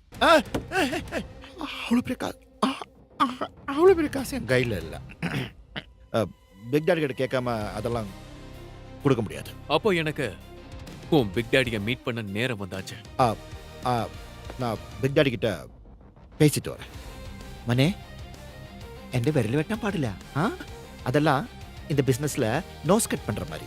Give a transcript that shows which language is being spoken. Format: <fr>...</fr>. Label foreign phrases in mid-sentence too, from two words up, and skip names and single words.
<ta>அவ்வளோ பெரிய காசு என் கையில் இல்லை. பிக் டாடி கிட்ட கேட்காம அதெல்லாம் கொடுக்க முடியாது. அப்போ எனக்கு உன் பிக் டாடியை மீட் பண்ண நேரம் வந்தாச்சு. நான் பிக் டாடி கிட்ட பேசிட்டு வரேன். மனே,</ta> <ml>എന്റെ വിരൽ വെട്ടാൻ പാടില്ല.</ml> <ta>அதெல்லாம் இந்த பிசினஸ்ல</ta> <en>nose cut</en> <ta>பண்ற மாதிரி.</ta>